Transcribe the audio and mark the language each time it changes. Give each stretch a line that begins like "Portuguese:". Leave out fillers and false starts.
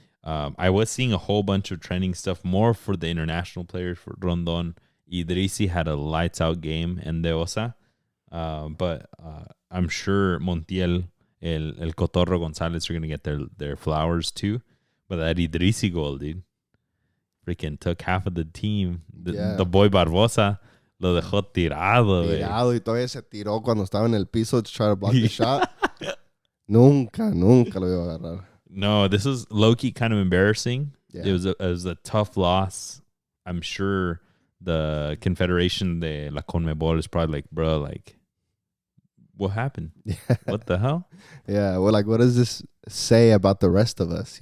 English: I was seeing a whole bunch of trending stuff more for the international players, for Rondon. Idrissi had a lights out game and Deosa. But I'm sure Montiel, El Cotorro Gonzalez are going to get their flowers too. But that Idrissi goal, dude, freaking took half of the team. The boy
Spanish: Barbosa lo dejó tirado. Y todavía se tiró cuando estaba en el piso
English: to try to block the shot.
Spanish: Nunca lo iba a agarrar.
English: No, this is low-key kind of embarrassing It was a tough loss. I'm sure the Confederation de la Conmebol is probably like, bro, like, what happened? What the hell? Yeah. Well, like, what does this say about the rest of us?